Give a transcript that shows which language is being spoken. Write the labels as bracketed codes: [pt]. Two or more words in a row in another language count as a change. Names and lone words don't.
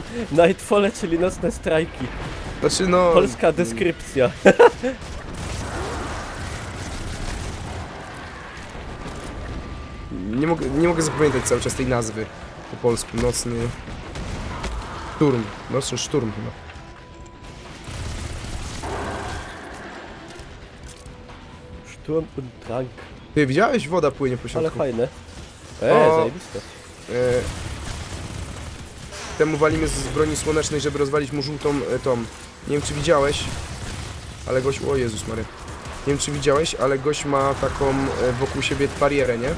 [pl] Nightfall, czyli nocne strajki. Znaczy no... Polska deskrypcja. Nie mogę zapamiętać cały czas tej nazwy po polsku. Nocny... Szturm. Nocny szturm chyba. [de] Sturm und Drang. [pl] Ty widziałeś? Woda płynie po środku. Ale fajne. O. Zajebiste. Temu walimy z broni słonecznej, żeby rozwalić mu żółtą tą. Nie wiem czy widziałeś, ale gość... O Jezus Maria. Nie wiem czy widziałeś, ale gość ma taką wokół siebie barierę, nie?